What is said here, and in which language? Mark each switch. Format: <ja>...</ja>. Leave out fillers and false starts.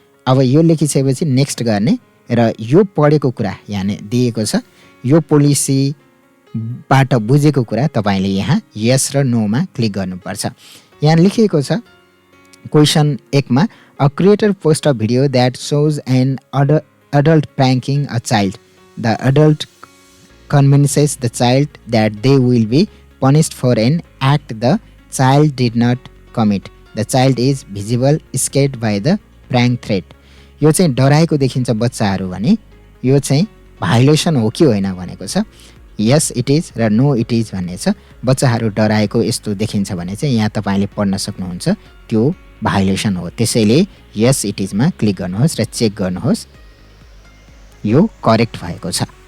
<ne>अब यो लेखिसकेपछि नेक्स्ट गर्ने र यो पढेको कुरा यहाँ दिएको छ। यो पोलिसी बाट बुझेको कुरा तपाईले यहाँ यस र नो मा क्लिक गर्नुपर्छ। यहाँ लेखिएको छ</ne> <en>question 1</en> <ne>मा</ne> <en>A creator post a video that shows an adult pranking a child. The adult convinces the child that they will be punished for an act the child did not commit. The child is visible scared by the prank threat.</en> <ne>यो चाहिँ डराएको देखिन्छ बच्चाहरू भने यो चाहिँ violation हो कि होइन भनेको छ।</ne> <en>yes it is</en> <ne>र</ne> <en>no it is</en> <ne>भन्ने छ। बच्चाहरू डराएको यस्तो देखिन्छ भने चाहिँ यहाँ तपाईले पढ्न सक्नुहुन्छ त्यो भाइलेसन हो। त्यसैले यस इट इज मा क्लिक गर्नुहोस् र चेक गर्नुहोस् यो करेक्ट भएको छ।</ne>